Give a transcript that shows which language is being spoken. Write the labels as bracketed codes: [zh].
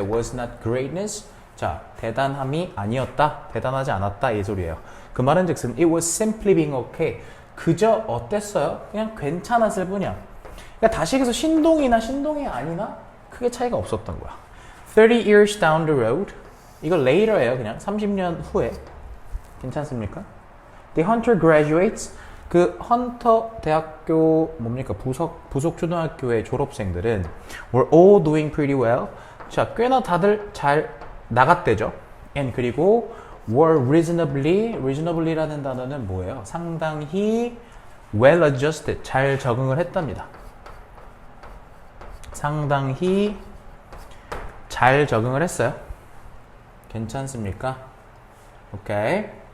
[en] was not greatness [ko] 자, 대단함이 아니었다, 대단하지 않았다 이 소리예요. 그 말은 즉슨 [en] it was simply being okay. [ko] 그저 어땠어요? 그냥 괜찮았을 뿐이야. 그러니까 다시해서 신동이나 신동이 아니나 크게 차이가 없었던 거야. [en] 30 years down the road 이거 later예요. [ko] 그냥 30년 후에 괜찮습니까? [en] The hunter graduates [ko] 그 헌터 대학교 뭡니까? 부속 초등학교의 졸업생들은 [en] were all doing pretty well. [ko] 자, 꽤나 다들 잘 나갔대죠. And 그리고 [en] were reasonably [ko] 라는 단어는 뭐예요? 상당히 [en] well adjusted, [ko] 잘 적응을 했답니다. 상당히 잘 적응을 했어요. 괜찮습니까? 오케이.